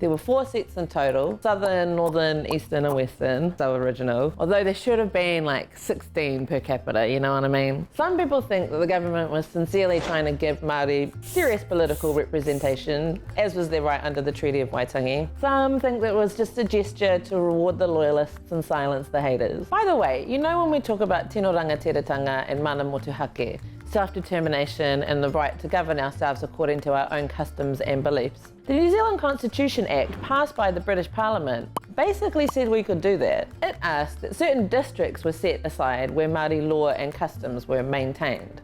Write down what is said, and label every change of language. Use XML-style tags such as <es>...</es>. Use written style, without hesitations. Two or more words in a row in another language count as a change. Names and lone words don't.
<en>There were 4 seats in total, southern, northern, eastern and western, so original, although there should have been like 16 per capita, you know what I mean? Some people think that the government was sincerely trying to give Māori serious political representation, as was their right under the Treaty of Waitangi. Some think that it was just a gesture to reward the loyalists and silence the haters. By the way, you know when we talk about</en> <mi>tino rangatiratanga</mi> <en>and</en> <mi>mana motuhake,</mi> <en>self-determination and the right to govern ourselves according to our own customs and beliefs. The New Zealand Constitution Act, passed by the British Parliament, basically said we could do that. It asked that certain districts were set aside where Māori law and customs were maintained.</en>